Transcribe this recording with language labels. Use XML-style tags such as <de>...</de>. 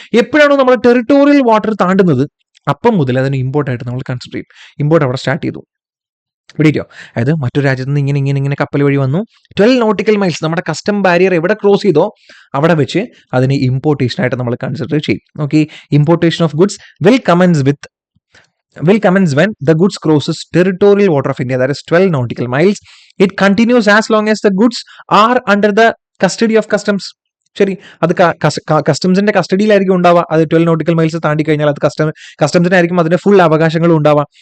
<ml>എപ്പോഴാണോ നമ്മുടെ territorial water താണ്ടുന്നത്, അപ്പം മുതൽ അതിന് ഇമ്പോർട്ടായിട്ട് നമ്മൾ കൺസിഡർ ചെയ്യും. ഇമ്പോർട്ട് അവിടെ സ്റ്റാർട്ട് ചെയ്തു. പിടിക്കോ? അതായത് മറ്റൊരു രാജ്യത്ത് നിന്ന് ഇങ്ങനെ കപ്പൽ വഴി വന്നു, 12 നോട്ടിക്കൽ മൈൽസ് നമ്മുടെ കസ്റ്റം ബാരിയർ എവിടെ ക്രോസ് ചെയ്തോ അവിടെ വെച്ച് അതിനെ ഇമ്പോർട്ടേഷൻ ആയിട്ട് നമ്മൾ കൺസിഡർ ചെയ്യും.</ml> <en>Okay, importation of goods will commence when the goods crosses territorial water of India, that is 12 nautical miles. It continues as long as the goods are under the custody of customs.</en> <ml>ശരി, അത് കസ്റ്റംസിന്റെ കസ്റ്റഡിയിലായിരിക്കും ഉണ്ടാവുക. അത് 12 nautical miles താണ്ടി കഴിഞ്ഞാൽ അത് കസ്റ്റംസിനായിരിക്കും അതിന്റെ full അവകാശങ്ങളും ഉണ്ടാവുക.</ml>